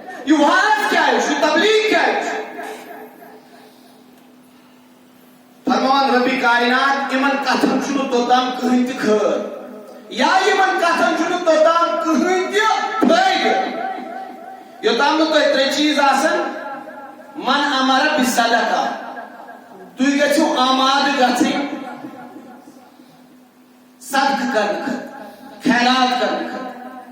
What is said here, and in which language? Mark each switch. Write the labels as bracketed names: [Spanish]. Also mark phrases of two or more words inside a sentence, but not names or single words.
[Urdu] یہ واز کیا ہے، یہ تبلیغ کیا ہے؟ [Kashmiri] فرمان ربی کائنات یمن کتھن چھنہ توتام کہین تہ خیر یا یمن کتھن چھنہ توتام کہین تہ فائدہ یوتام نہ تۄہہِ ترٛےٚ چیٖز آسن [Arabic] من امر بصدقہ [Kashmiri] تُہۍ گٔژھِو آمادٕ گژھٕنۍ صدقہ کرنہٕ خٲطرٕ خیرات کرنہٕ خٲطرٕ